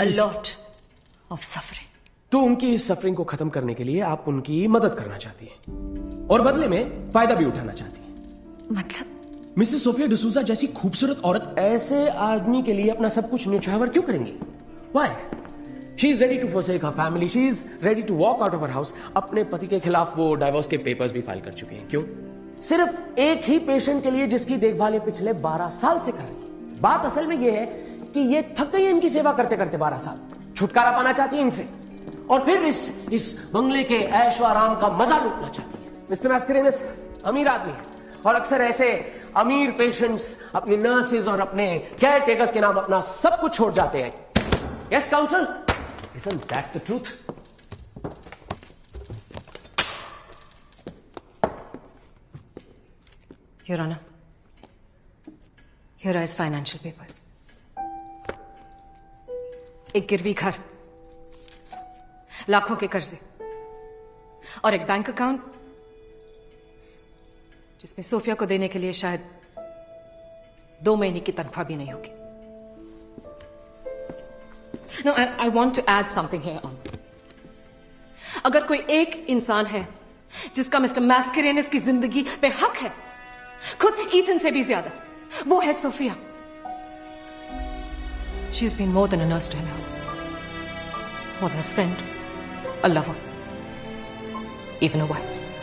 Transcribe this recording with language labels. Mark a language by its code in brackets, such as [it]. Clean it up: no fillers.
[en] A lot of suffering. [hi] तो उनकी इस सफरिंग को खत्म करने के लिए आप उनकी मदद करना चाहती हैं और बदले में फायदा भी उठाना चाहती हैं। मतलब? मिसेस सोफिया डिसूजा जैसी खूबसूरत औरत ऐसे आदमी के लिए अपना सब कुछ न्यौछावर क्यों करेंगी? [en] Why? She is ready to forsake her family. She is ready to walk out of her house. [hi] अपने पति के खिलाफ वो डाइवोर्स के पेपर्स भी फाइल कर चुके हैं। क्यों? सिर्फ एक ही पेशेंट के लिए जिसकी देखभाल ये पिछले 12 साल से कर रही है। बात असल में ये है कि ये थक गई इनकी सेवा करते करते 12 साल। छुटकारा पाना चाहती है इनसे और फिर इस बंगले के ऐशो आराम का मजा लूटना चाहती है। मिस्टर Mascarenhas अमीर आदमी है और अक्सर ऐसे अमीर पेशेंट्स अपनी नर्सेज और अपने केयर टेकर्स के नाम अपना सब कुछ छोड़ जाते हैं। [en] Yes, counsel? Isn't that the truth? Your Honor, here are his financial papers. [hi] एक गिरवी घर, लाखों के कर्जे और एक बैंक अकाउंट जिसमें सोफिया को देने के लिए शायद 2 महीने की तनख्वाह भी नहीं होगी। [en] No, I want to add something here on. [hi] अगर कोई एक इंसान है जिसका मिस्टर Mascarenhas की जिंदगी पे हक है, खुद ईथन से भी ज्यादा, वो है Sophia. [en] She's been more than a nurse to him, more than a friend, a lover, even a wife.